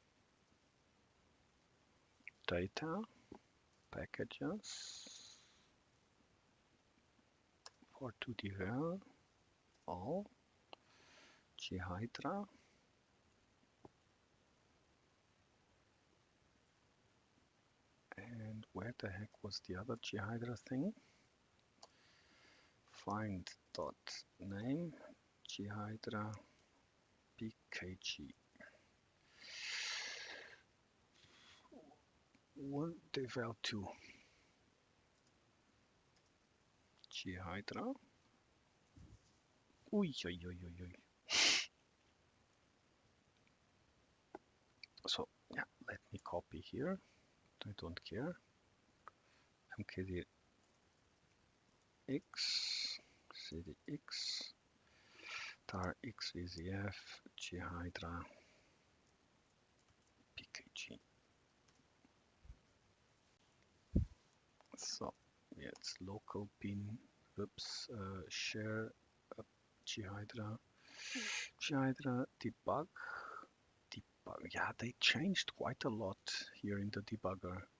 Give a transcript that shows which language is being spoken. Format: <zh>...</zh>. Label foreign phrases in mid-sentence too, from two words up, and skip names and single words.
<en>data packages for 2D all ghidra and where the heck was the other ghidra thing? Find dot name ghidra pkg. One devel 2 ghidra. Ui, ui, ui, ui, ui. So yeah, let me copy here. I don't care. mkd x cdx tar xvzf ghidra pkg. So yeah, it's local bin oops share ghidra debug. Yeah, they changed quite a lot here in the debugger.</en>